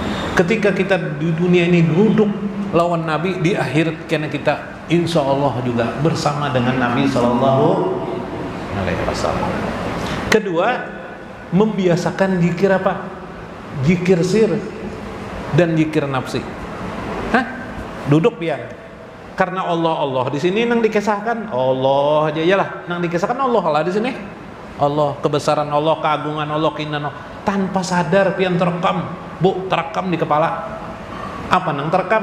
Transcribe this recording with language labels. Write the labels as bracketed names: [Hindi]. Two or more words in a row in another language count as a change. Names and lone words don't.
[Indonesian] Ketika kita di dunia ini duduk lawan Nabi, di akhirat karena kita [Arabic] إن شاء الله [Indonesian] juga bersama dengan Nabi [Arabic] صلى الله عليه وسلم. [Indonesian] Kedua, membiasakan zikir apa? Zikir sir dan zikir nafsi. Duduk biar. Karena Allah di sini nang dikisahkan Allah aja ya lah, nang dikisahkan Allah lah di sini. Allah, kebesaran Allah, keagungan Allah, keindahan Allah. Tanpa sadar pian terekam, bu, terekam di kepala. Apa nang terekam?